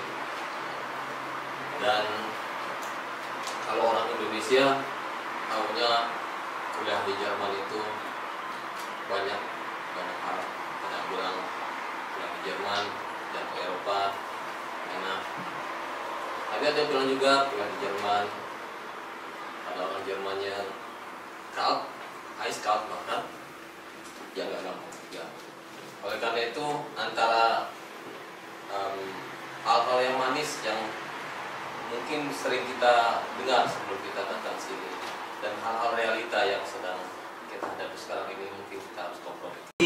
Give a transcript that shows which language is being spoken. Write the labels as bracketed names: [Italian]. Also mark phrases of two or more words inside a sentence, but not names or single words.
[Indonesian] Dan kalau orang Indonesia tahunya kuliah di Jerman itu banyak hal. Banyak bilang kuliah di Jerman dan ke Eropa enak. Tapi ada yang bilang juga kuliah di Jerman, ada orang Jermannya [German] kalt, ice kalt, [Indonesian] bahkan ya nggak gampang juga. Oleh karena itu antara hal-hal yang manis yang mungkin sering kita dengar sebelum kita datang sini, dan hal-hal realita yang sedang kita hadapi sekarang ini mungkin kita harus kompromi.